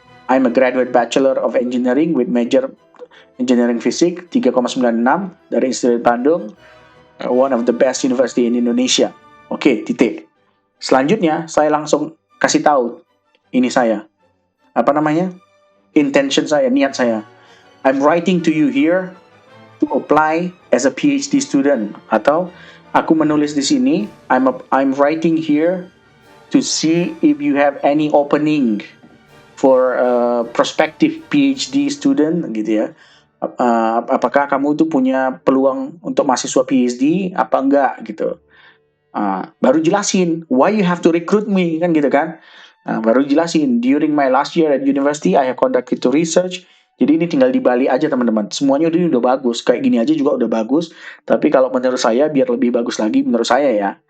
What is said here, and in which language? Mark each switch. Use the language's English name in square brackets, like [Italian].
[English] I'm a graduate Bachelor of Engineering with major Engineering Physics 3,96 dari Institut Bandung, one of the best university in Indonesia. [Indonesian] Oke, titik. Selanjutnya, saya langsung kasih tahu ini saya. Apa namanya? Intention saya, niat saya. [English] I'm writing to you here to apply as a PhD student. [Indonesian] Atau aku menulis di sini, [English] I'm writing here to see if you have any opening for prospective PhD student gitu ya. [Indonesian] Apakah kamu tuh punya peluang untuk mahasiswa PhD apa enggak gitu. Baru jelasin [English] why you have to recruit me [Indonesian] kan gitu kan. Baru jelasin [English] during my last year at university I have conducted to research. [Indonesian] Jadi ini tinggal dibalik aja teman-teman. Semuanya udah bagus. Kayak gini aja juga udah bagus. Tapi kalau menurut saya biar lebih bagus lagi menurut saya ya.